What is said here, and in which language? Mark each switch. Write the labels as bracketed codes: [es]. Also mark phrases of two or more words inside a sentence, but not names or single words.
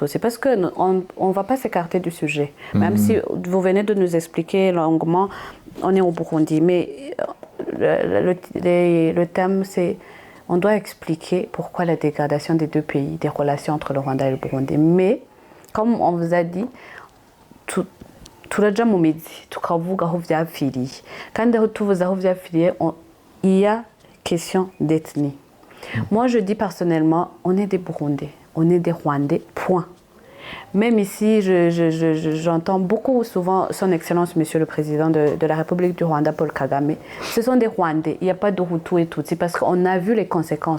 [fr] C'est parce qu'on ne va pas s'écarter du sujet. Même si vous venez de nous expliquer longuement, on est au Burundi, mais le thème, c'est on doit expliquer pourquoi la dégradation des deux pays, des relations entre le Rwanda et le Burundi. Mais, comme on vous a dit, [rn] turaja mu mizi tukavuga aho vyapfiriye kandi aho tuvuze aho vyapfiriye [fr] il y a question d'ethnie. Moi je dis personnellement, on est des Burundais, on est des Rwandais, point. Même ici, j'entends beaucoup souvent son Excellence Monsieur le Président de la République du Rwanda, Paul Kagame. Ce sont des Rwandais, il n'y a pas de Hutu et Tutsi, parce qu'on a vu les conséquences.